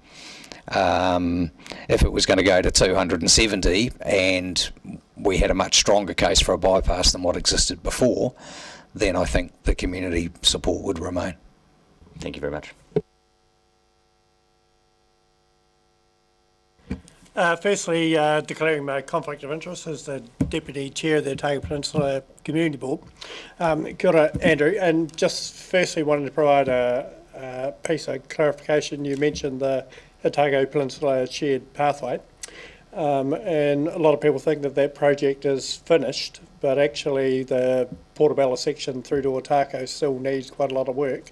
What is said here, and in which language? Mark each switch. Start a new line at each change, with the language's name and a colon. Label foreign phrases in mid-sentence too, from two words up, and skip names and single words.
English: If it was going to go to 270 and we had a much stronger case for a bypass than what existed before, then I think the community support would remain. Thank you very much. Firstly, declaring my conflict of interest as the Deputy Chair of the Otago Peninsula Community Board.
Māori: Kia ora, Andrew,
English: and just firstly wanted to provide a piece of clarification. You mentioned the Otago Peninsula Shared Pathway, and a lot of people think that project is finished, but actually the Portobello section through to Otako still needs quite a lot of work.